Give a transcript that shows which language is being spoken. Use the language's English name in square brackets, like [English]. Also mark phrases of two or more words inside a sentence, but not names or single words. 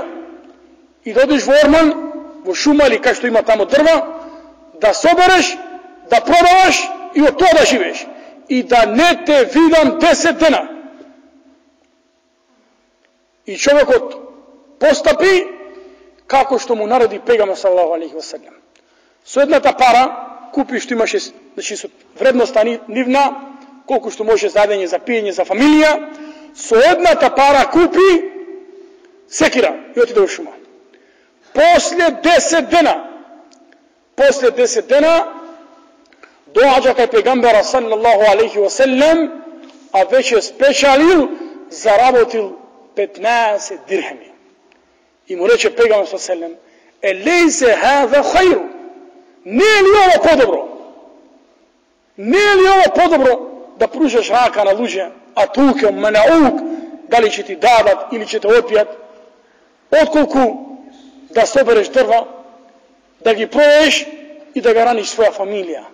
[Macedonian] И да одиш во орман, во шума или кај што има тамо дрва, да собереш, да продаваш и од то да живеш. И да не те видам 10 дана. И човјек постапи како што му нареди пејгамбер [Arabic] صلى الله عليه وسلم. [Macedonian] Со едната пара купиш што имаше, значи со вредноста нивна, колку што може за јадење, за пиење, за фамилија, со едната пара купи секира и отиде во шума. После 10 дена доаѓа кај пегамбера [Arabic] صلى الله عليه وسلم, [Macedonian] а веќе спечалил, заработил 15 дирхеми. И му рече пегамбер [Arabic] صلى الله عليه وسلم, أليس هذا خيرا, [Macedonian] не е ли ово подобро? Не е ли ово подобро да пружаш рака на луѓе, а туке менаук, дали ќе ти дадат или ќе те отпијат, отколку да собереш дрва, да ги продаеш и да ga раниш своја фамилија.